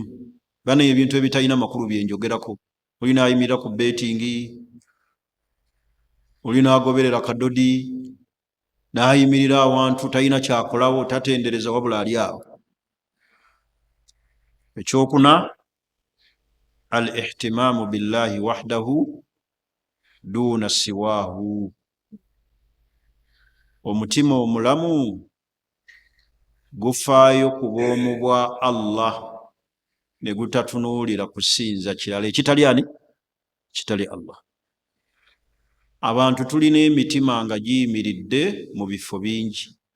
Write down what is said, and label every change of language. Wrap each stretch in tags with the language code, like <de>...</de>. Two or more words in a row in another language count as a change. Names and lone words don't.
<lg>Bano ebintu ebitalina makulu byenjogerako. Olina ayimirira ku betingi, olina agoberera kadodi, n'ayimirira awantu talina kyakolawo, tatendereza wabula ali awo. Ekyokuna,</lg> <ar>الاهتمام بالله وحده دون سواه.</ar> <lg>Omutima omulamu gufaayo ku bwomu bwa Allah ne gutatunuulira kusinza kirala ekitali ani, kitali Allah. Abantu tulina emitima nga giyimiridde mu bifo bingi.</lg>